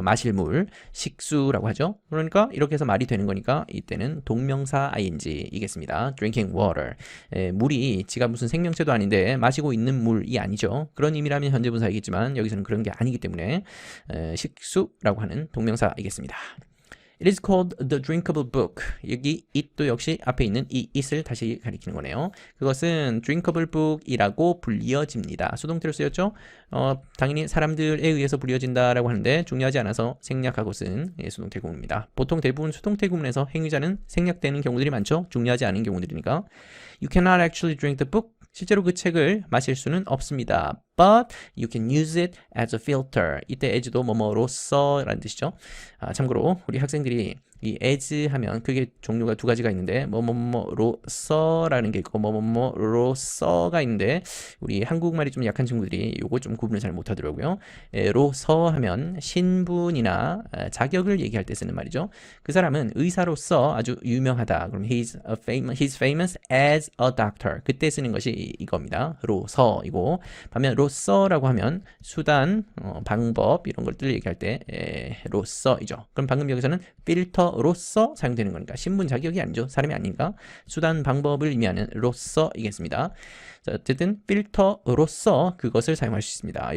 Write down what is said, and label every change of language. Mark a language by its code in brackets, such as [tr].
[ko] 마실 물, 식수라고 하죠. 그러니까 이렇게 해서 말이 되는 거니까 이때는 동명사 ing이겠습니다. [en] drinking water. [ko] 물이 지가 무슨 생명체도 아닌데 마시고 있는 물이 아니죠. 그런 의미라면 현재 분사이겠지만 여기서는 그런 게 아니기 때문에 식수라고 하는 동명사이겠습니다. [en] It is called the drinkable book. [ko] 여기 it도 역시 앞에 있는 이 it을 다시 가리키는 거네요. 그것은 drinkable book이라고 불리어집니다. 수동태로 쓰였죠? 당연히 사람들에 의해서 불리어진다라고 하는데 중요하지 않아서 생략하고 쓴 수동태 구문입니다. 보통 대부분 수동태 구문에서 행위자는 생략되는 경우들이 많죠? 중요하지 않은 경우들이니까. [en] You cannot actually drink the book. [ko] 실제로 그 책을 마실 수는 없습니다. [en] But you can use it as a filter. [ko] 이때 as도 뭐뭐로써 라는 뜻이죠. 참고로 우리 학생들이 이 as 하면 그게 종류가 두 가지가 있는데 뭐뭐뭐로써라는 게 있고 뭐뭐뭐로써가 있는데 우리 한국말이 좀 약한 친구들이 요거 좀 구분을 잘 못하더라고요. 로서 하면 신분이나 자격을 얘기할 때 쓰는 말이죠. 그 사람은 의사로서 아주 유명하다. [en] 그럼 he's famous as a doctor. [ko] 그때 쓰는 것이 이겁니다. 로서이고, 반면 로서라고 하면 수단, 방법 이런 것들을 얘기할 때 로서이죠. 그럼 방금 여기서는 필터로서 사용되는 거니까 신분 자격이 아니죠. 사람이 아닌가? 수단 방법을 의미하는 로서이겠습니다. 자, 어쨌든 필터로서 그것을 사용할 수 있습니다.